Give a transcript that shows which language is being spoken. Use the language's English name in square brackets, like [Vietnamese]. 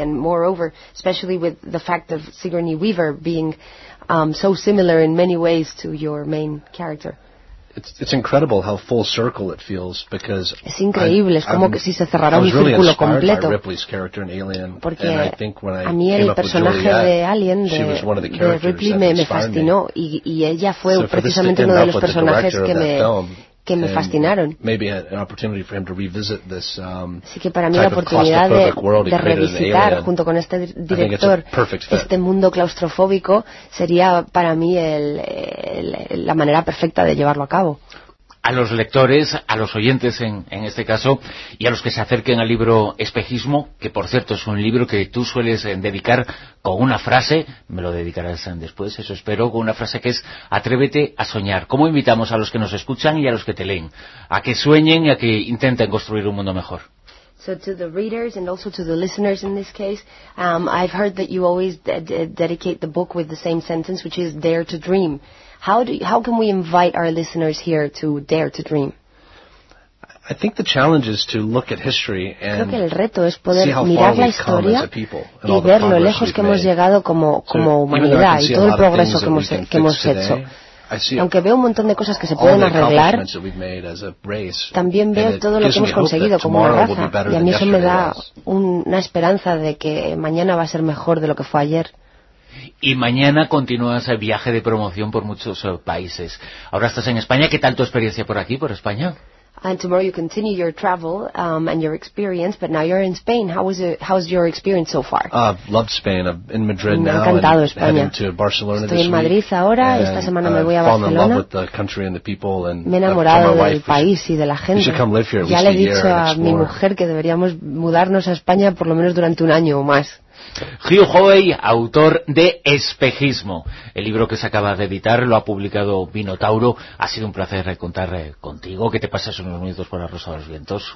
[English] And moreover, especially with the fact of Sigourney Weaver being so similar in many ways to your main character. It's incredible how full circle it feels, because [Spanish] es increíble, es como que si se cerrara un círculo completo. Porque a mí el personaje de Alien de Ripley me fascinó y ella fue precisamente uno de los personajes que me fascinaron. [English] Maybe an opportunity for him to revisit this, [Spanish] así que para mí la oportunidad de revisitar junto con este director este mundo claustrofóbico sería para mí la manera perfecta de llevarlo a cabo. A los lectores, a los oyentes en este caso, y a los que se acerquen al libro Espejismo, que por cierto es un libro que tú sueles dedicar con una frase, me lo dedicarás después, eso espero, con una frase que es atrévete a soñar. ¿Cómo invitamos a los que nos escuchan y a los que te leen a que sueñen y a que intenten construir un mundo mejor? [English] So to the readers and also to the listeners in this case, I've heard that you always dedicate the book with the same sentence, which is dare to dream. How can we invite our listeners here to dare to dream? I think the challenge is to look at history and [Spanish] creo que el reto es poder mirar la historia y ver lo lejos que hemos llegado como humanidad y todo el progreso que hemos hecho. Aunque veo un montón de cosas que se pueden arreglar, también veo todo lo que hemos conseguido como una raza, y a mí eso me da una esperanza de que mañana va a ser mejor de lo que fue ayer. Y mañana continúas el viaje de promoción por muchos países. Ahora estás en España. ¿Qué tal tu experiencia por aquí, por España? [English] And tomorrow you continue your travel and your experience, but now you're in Spain. How's your experience so far? Loved Spain. I'm in Madrid now. [Spanish] Me ha encantado España. [English] Heading to Barcelona. [Spanish] Estoy en Madrid ahora. Esta semana me voy a Barcelona. [English] Fallen in love with the country and the people, and [Spanish] me he enamorado del país y de la gente. [English] We should come live here at least a year. [Spanish] Ya le he dicho a mi mujer que deberíamos mudarnos a España por lo menos durante un año o más. Hugh Hoey, autor de Espejismo, el libro que se acaba de editar, lo ha publicado Minotauro. Ha sido un placer contar contigo. Que te pases unos minutos por la Rosa de los Vientos.